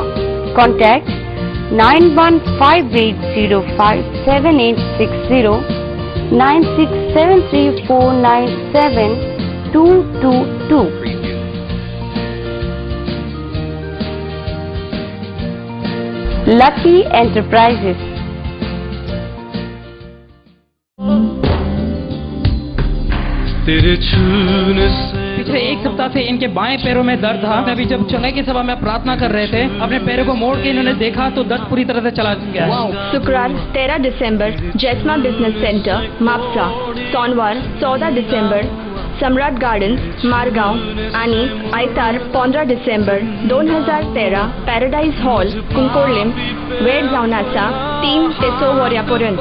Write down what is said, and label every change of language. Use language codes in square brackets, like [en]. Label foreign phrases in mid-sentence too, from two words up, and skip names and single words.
[en] Contact 9158057860, 9673497222. Lucky Enterprises. [hi] पिछले एक सप्ताह से इनके बाएं पैरों में दर्द था। अभी जब चुनाव की सभा में प्रार्थना कर रहे थे, अपने पैरों को मोड़ के इन्होंने देखा तो दर्द पूरी तरह से चला गया। [kok] शुक्रवार 13 डिसेंबर जैसमा बिजनेस सेंटर मापसा, सोमवार 14 डिसेंबर सम्राट गार्डन्स मारगाव आणि आयतार 15 डिसेंबर 2013 पॅराडाईज हॉल कुंकोळ्ळेम, वेळ जावन आसा 3 ते 6 वऱ्यापर्यंत।